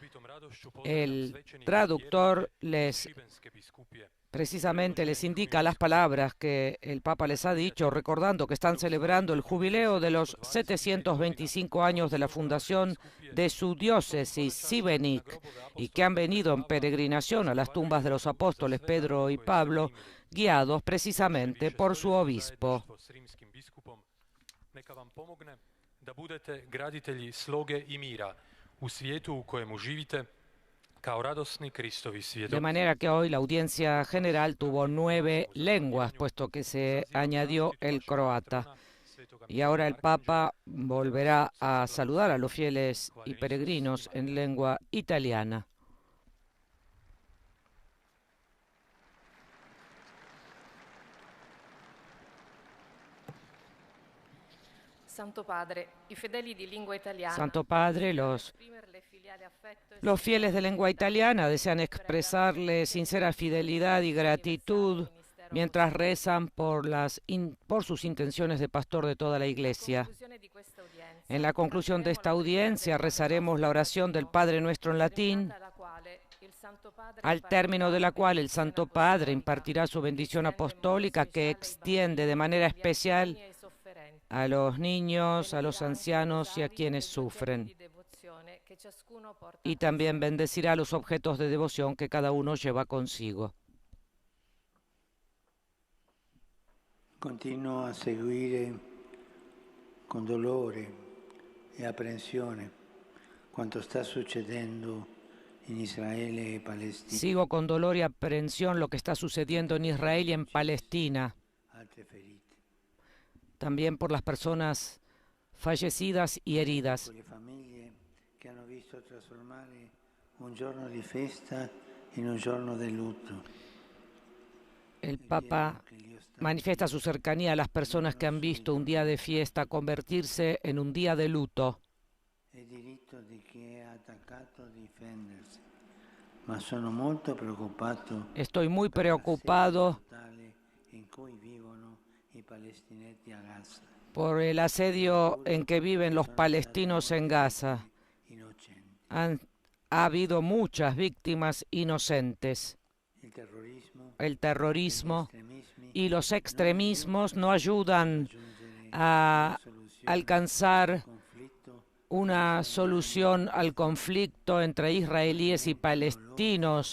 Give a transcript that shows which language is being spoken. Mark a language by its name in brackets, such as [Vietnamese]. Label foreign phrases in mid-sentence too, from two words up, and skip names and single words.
[Spanish] el traductor precisamente les indica las palabras que el Papa les ha dicho, recordando que están celebrando el jubileo de los 725 años de la fundación de su diócesis, Šibenik, y que han venido en peregrinación a las tumbas de los apóstoles Pedro y Pablo, guiados precisamente por su obispo. [Croatian] Neka vam pomogne da budete graditelji sloge i mira u svijetu u kojemu živite kao radosni Kristovi svjedok. [Spanish] De manera que hoy la audiencia general tuvo 9 lenguas, puesto que se añadió el croata. Y ahora el Papa volverá a saludar a los fieles y peregrinos en lengua italiana. [Italian] Santo Padre, i fedeli di lingua italiana. [Spanish] Santo Padre, los fieles de lengua italiana desean expresarle sincera fidelidad y gratitud mientras rezan por sus intenciones de pastor de toda la Iglesia. En la conclusión de esta audiencia rezaremos la oración del Padre Nuestro en latín, al término de la cual el Santo Padre impartirá su bendición apostólica que extiende de manera especial a los niños, a los ancianos y a quienes sufren. Y también bendecirá los objetos de devoción que cada uno lleva consigo. [Italian] Continuo a seguire con dolore e apprensione quanto sta succedendo in Israele e Palestina. [Spanish] Sigo con dolor y aprehensión lo que está sucediendo en Israel y en Palestina. [Italian] Altre ferite. [Spanish] También por las personas fallecidas y heridas. [Italian] Con le famiglie che hanno visto trasformare un giorno di festa in un giorno di lutto. [Spanish] El Papa manifiesta su cercanía a las personas que han visto un día de fiesta convertirse en un día de luto. [Italian] È diritto di chi è attaccato a difendersi, ma sono molto preoccupato [Spanish] Estoy muy preocupado [Italian] totale in cui vivono i palestinesi a Gaza, [Spanish] por el asedio en que viven los palestinos en Gaza. [Italian] innocenti. [Spanish] Ha habido muchas víctimas inocentes. El terrorismo y los extremismos no ayudan a alcanzar una solución al conflicto entre israelíes y palestinos.